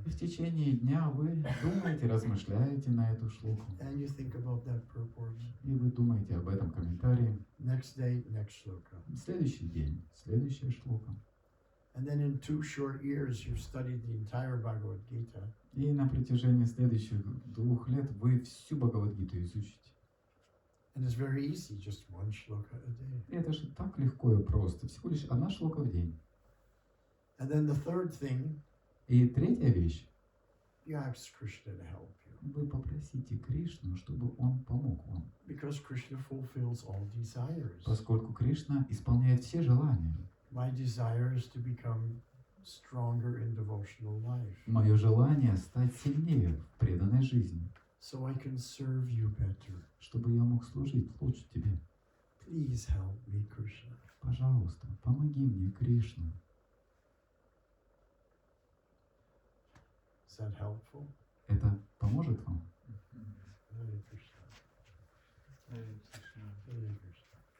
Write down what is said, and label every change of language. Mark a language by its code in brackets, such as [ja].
[ru] И в течение дня вы думаете, размышляете на эту шлоку. [en] And you think about that purport. [ru] И вы думаете об этом комментарии. [en] Next day, next shloka. [ru] Следующий день, следующая шлока. [en] And then in 2 short years you've studied the entire Bhagavad Gita. [ru] И на протяжении следующих 2 лет вы всю Бхагавад-гиту изучите. [en] And it's very easy, just 1 shloka a day. [ru] И это же так легко и просто. Всего лишь 1 шлока в день. [en] And then the third thing, [ru] И третья вещь. [en] you ask Krishna to help you. [ru] Вы попросите Кришну, чтобы он помог вам. [en] Because Krishna fulfills all desires. [ru] Поскольку Кришна исполняет все желания. [en] My desire is to become stronger in devotional life. [ru] Мое желание стать сильнее в преданной жизни. [en] So I can serve you better. [ru] Чтобы я мог служить лучше тебе. [en] Please help me, Krishna. [ru] Пожалуйста, помоги мне, Кришна. [en] Is that helpful? [ru] Это поможет вам? [sa] Hare Krishna. Hare Krishna.